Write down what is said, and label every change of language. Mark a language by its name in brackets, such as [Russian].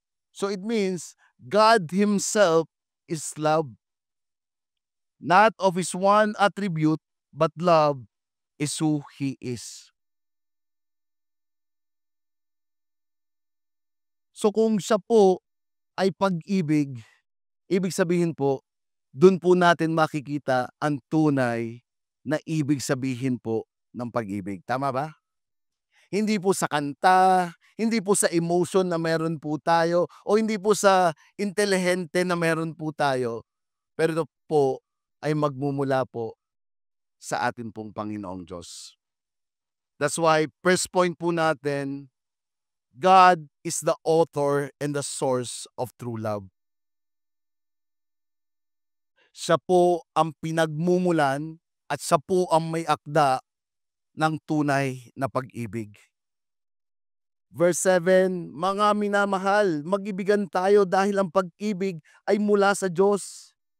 [English] So it means God Himself is love. Not of His one attribute, but love is who He is. [Filipino] So kung siya po ay pag-ibig, ibig sabihin po, dun po natin makikita ang tunay na ibig sabihin po ng pag-ibig. Tama ba? Hindi po sa kanta, hindi po sa emotion na meron po tayo, o hindi po sa intelihente na meron po tayo, pero ito po ay magmumula po sa atin pong Panginoong Diyos. [English] That's why, first point [Filipino] po natin, [English] God is the author and the source of true love. [Filipino] Siya po ang pinagmumulan at siya po ang may akda ng tunay na pag-ibig. Verse 7, mga minamahal, mag-ibigan tayo dahil ang pag-ibig ay mula sa Diyos.